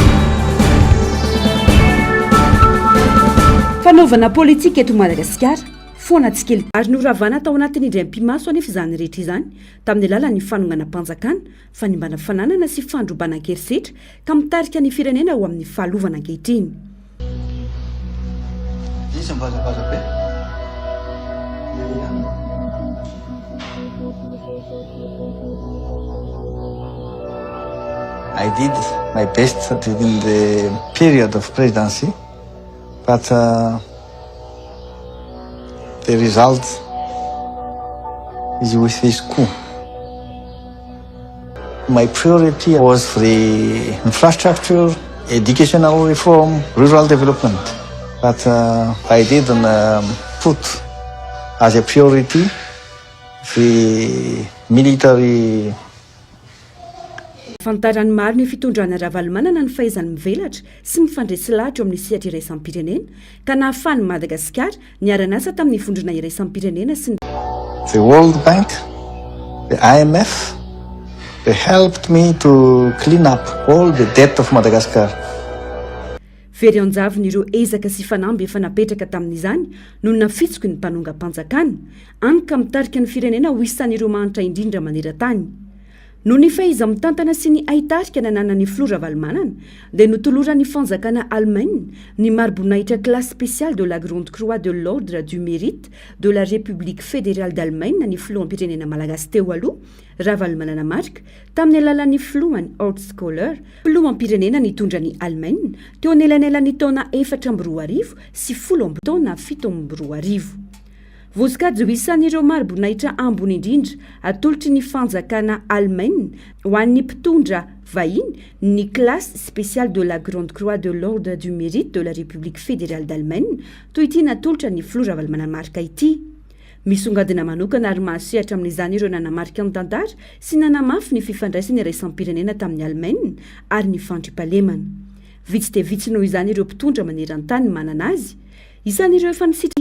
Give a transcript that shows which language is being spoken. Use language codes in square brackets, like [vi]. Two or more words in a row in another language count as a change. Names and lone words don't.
[mg] Fanaovana politika eto Madagasikara, foana tsy kely ary noravana tao anatin'ny indray-pimaso anefa izany rehetra izany tamin'ny alalan'ny fanongana mpanjakana, fanimbana fananana sy fandrobana an-kerisetra ka mitarika ny firenena ho amin'ny fahalovana ankehitriny. [en] I did my best during the period of presidency, but the result is with this coup. My priority was for the infrastructure, educational reform, rural development, but I didn't put as a priority the military. [mg] Fantarany maro ny fitondrana Ravalomanana ny fahaizany mivelatra sy mifandresy lahatra amin'ny sehatra iraisam-pirenena ka nahafahany Madagasikara niara-nasa tamin'ny fondrona iraisam-pirenena sy [en] the World Bank, the IMF, they helped me to clean up all the debt of Madagascar. [mg] Very anjavony ireo ezaka sy fanamby efa napetraka tamin'izany no nafitsoko ny mpanonga-mpanjakana anika mitarika ny firenena ho isan'ireo manitra indrindra maneran-tany. No ny faiza mitantana sy ny aitarika nananany Flora Ravalomanana dia notoloran'ny fanjakana Allemagne ny mari-boninahitra classe spéciale de la Grande Croix de l'Ordre du Mérite de la République fédérale d'Allemagne ny filoham-pirenena malagasy teo aloha Ravalomanana marika tamin'ny alalan'ny filohany Horst Köhler, filoham-pirenena nitondra ny Allemagne teo anelanelan'ny taona 4 sy 10 taona 7. Voasokajy ho isan'ireo mari-boninahitra ambony indrindra atolotry ny fanjakana Allemagne ho an'ny mpitondra vahiny ny classe spéciale de la Grande Croix de l'Ordre du Mérite de la République fédérale d'Allemagne toy ity natolotra ny Flora Ravalomanana marika ity. Misongadina manokana ary mahasehatra amin'izany ireo nanamarika ny tantara sy nanamafy ny fifandraisany iraisam-pirenena tamin'ny Allemagne ary ny fandriampahalemana. Vitsy dia vitsy noho izany ireo mpitondra maneran-tany manana azy, isan'ireo efa nisitry.